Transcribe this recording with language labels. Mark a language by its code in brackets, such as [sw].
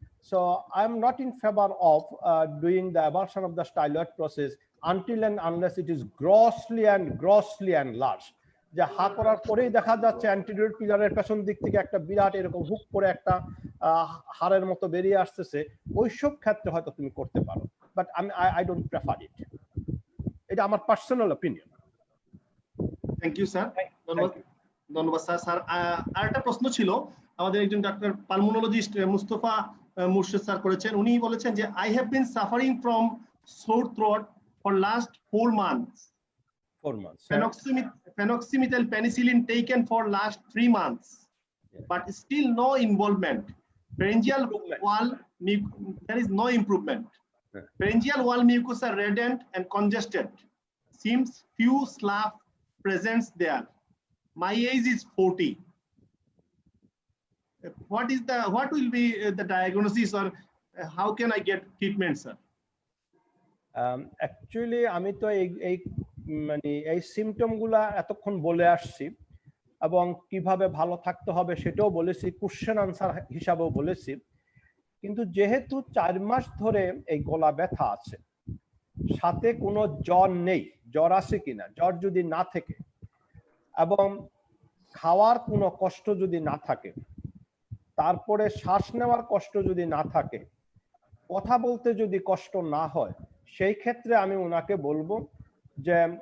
[en] So I am not in favor of doing the avulsion of the styloid process until and unless it is grossly enlarged। [bn] যে হা করার পরেই দেখা যাচ্ছে anterior পিলারের পেছন দিক থেকে একটা বিরাট এরকম হুক করে একটা হাড়ের মতো বেরিয়ে আসতেছে, ওইসব ক্ষেত্রে হয়তো তুমি করতে পারো, [en] But I don't prefer it. [bn] এটা আমার personal opinion. [en] thank you sir, [bn] ধন্যবাদ স্যার। স্যার আরেকটা প্রশ্ন ছিল, আমাদের একজন doctor pulmonologist Mustafa Murshed sir করেছেন। উনি বলেছেন যে [en] I have been suffering from sore throat for last 4 months। Phenoxymethyl penicillin taken for last 3 months, but still no involvement. Pharyngeal wall, there is no improvement. Pharyngeal wall mucosa reddened and congested. Seems few slough presence there. My age is 40. What will be the diagnosis, or how can I get treatment, sir? [bn] Actually আমি তো এই মানে এই symptom গুলা এতক্ষণ বলে আসছি, এবং কিভাবে ভালো থাকতে হবে সেটাও বলেছি, কোশ্চেন আনসার হিসাবেও বলেছি। কিন্তু যেহেতু 4 মাস ধরে এই গলা ব্যথা আছে, সাথে কোনো জ্বর নেই, জ্বর আছে কিনা, জ্বর যদি না থাকে এবং খাওয়ার কোনো কষ্ট যদি না থাকে, তারপরে শ্বাস নেওয়ার কষ্ট যদি না থাকে, কথা বলতে যদি কষ্ট না হয়, সেই ক্ষেত্রে আমি ওনাকে বলবো যে